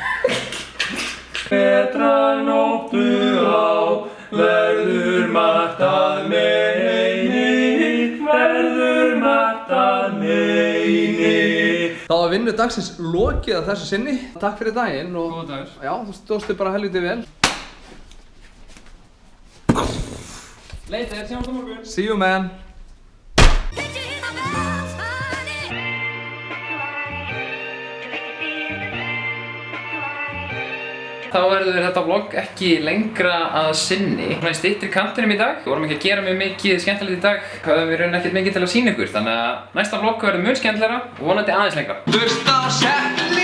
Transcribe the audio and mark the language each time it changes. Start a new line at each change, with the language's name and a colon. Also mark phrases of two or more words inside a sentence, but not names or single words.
Icelandic: Betra nóttu á, verður margt að meini, verður margt að meini. Þá var vinnu dagsins lokið að þessu sinni. Takk fyrir daginn og Góðan dagur. já, þú stóðst bara helviti vel. Later, sjáumst á morgun.
English: See you, man.
Icelandic: Þá verður þetta vlogg ekki lengra að sinni. Svona í styttri kantinum í dag. Við vorum ekki að gera mjög mikið skemmtilegt í dag. Höfum við raun ekkert mikið til að sýna ykkur. Þannig að næsta vlogg verður mun skemmtilegra og vonandi aðeins lengra.